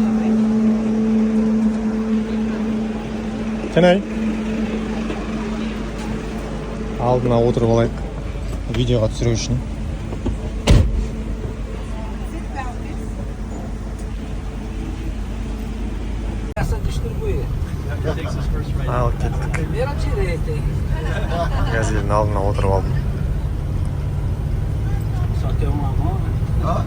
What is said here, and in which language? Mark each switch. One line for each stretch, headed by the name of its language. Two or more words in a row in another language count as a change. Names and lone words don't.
English: Can I?
Kazakh: Алдына отырып алайық. Видеоға түсіру үшін.
Portuguese: Essa distribuir.
Kazakh: Ал кеттік.
Portuguese: Primeira direita, hein?
Kazakh: Газелдің алдына отырып алдым.
Portuguese: Só tem uma mão, né?